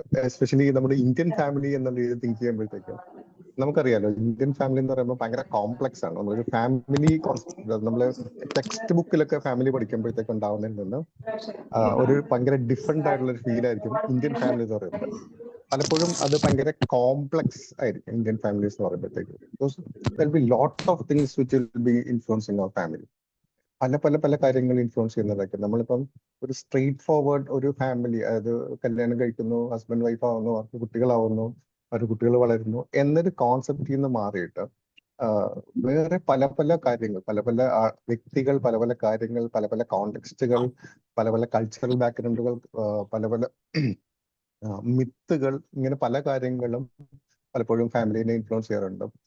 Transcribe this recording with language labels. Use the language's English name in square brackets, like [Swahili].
[Malayalam] Especially നമ്മുടെ Indian family എന്നുള്ള രീതിയിൽ തിങ്ക് ചെയ്യുമ്പോഴത്തേക്ക് നമുക്കറിയാലോ, ഇന്ത്യൻ ഫാമിലി എന്ന് പറയുമ്പോൾ ഭയങ്കര കോംപ്ലക്സ് ആണ്. നമ്മളൊരു ഫാമിലി നമ്മള് ടെക്സ്റ്റ് ബുക്കിലൊക്കെ ഫാമിലി പഠിക്കുമ്പോഴത്തേക്ക് ഉണ്ടാവുന്നതിൽ നിന്ന് ഒരു ഭയങ്കര ഡിഫറെന്റ് ആയിട്ടുള്ള ഒരു ഫീൽ ആയിരിക്കും ഇന്ത്യൻ ഫാമിലി എന്ന് പറയുമ്പോൾ. പലപ്പോഴും അത് ഭയങ്കര കോംപ്ലക്സ് ആയിരിക്കും ഇന്ത്യൻ ഫാമിലീസ് എന്ന് പറയുമ്പോഴത്തേക്ക്. [English] There'll be lot of things which will be influencing our family. [Malayalam] പല കാര്യങ്ങൾ ഇൻഫ്ലുവൻസ് ചെയ്യുന്നതായിരിക്കും. നമ്മളിപ്പം ഒരു സ്ട്രെയിറ്റ് ഫോർവേഡ് ഒരു ഫാമിലി, അതായത് കല്യാണം കഴിക്കുന്നു, ഹസ്ബൻഡ് വൈഫ് ആവുന്നു, അവർക്ക് കുട്ടികളാവുന്നു, അവരുടെ കുട്ടികൾ വളരുന്നു എന്നൊരു കോൺസെപ്റ്റിൽ നിന്ന് മാറിയിട്ട് വേറെ പല കാര്യങ്ങൾ, പല വ്യക്തികൾ, പല കാര്യങ്ങൾ, പല കോണ്ടെക്സ്റ്റുകൾ, പല കൾച്ചറൽ ബാക്ക്ഗ്രൗണ്ടുകൾ, പല മിത്തുകൾ, ഇങ്ങനെ പല കാര്യങ്ങളും പലപ്പോഴും ഫാമിലിനെ ഇൻഫ്ലുവൻസ് ചെയ്യാറുണ്ട്.